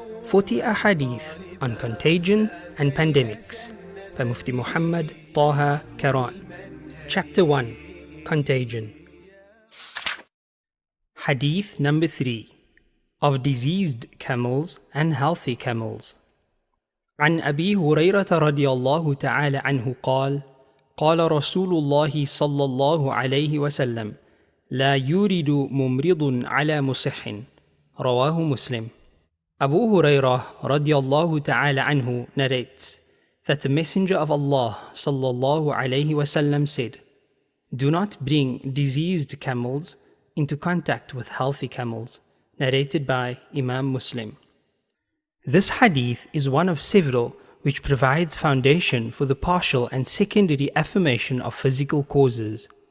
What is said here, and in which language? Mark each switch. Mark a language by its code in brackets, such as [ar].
[en] 40 Ahadith on contagion and pandemics by Mufti Muhammad Taha Karan. Chapter 1. Contagion. Hadith number 3. Of diseased camels and healthy camels. [ar] عن أبي هريرة رضي الله تعالى عنه قال: قال رسول الله صلى الله عليه وسلم: لا يورد ممرض على مصح. رواه [en] Muslim. Abu Hurairah radiallahu ta'ala anhu narrates that the Messenger of Allah sallallahu alayhi wasallam said, do not bring diseased camels into contact with healthy camels. Narrated by Imam Muslim. This hadith is one of several which provides foundation for the partial and secondary affirmation of physical causes.